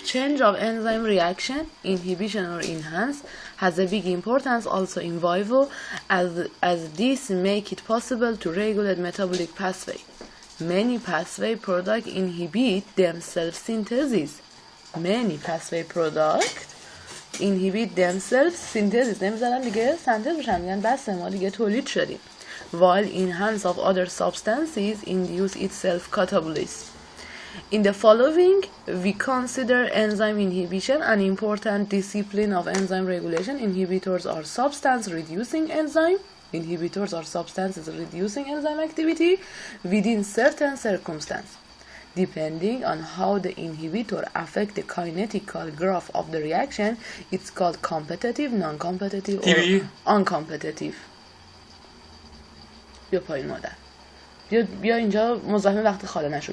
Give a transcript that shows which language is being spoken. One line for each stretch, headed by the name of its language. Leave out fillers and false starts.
English: Change of enzyme reaction, inhibition or enhance, has a big importance also in vivo as this make it possible to regulate metabolic pathway. Many pathway product inhibit themselves synthesis. Many pathway product inhibit themselves synthesis.
Persian: نمیذارن دیگه سنتز بشن، میگن بس ما دیگه تولید شدیم.
English: While enhance of other substances induce its self-catabolism. In the following, we consider enzyme inhibition an important discipline of enzyme regulation. Inhibitors are substance-reducing enzyme. Inhibitors are substances reducing enzyme activity within certain circumstances. Depending on how the inhibitor affects the kinetical graph of the reaction, it's called competitive, non-competitive, or uncompetitive.
Persian: بیا پایین مادر. بیا اینجا مزاحم وقت خاله نشو.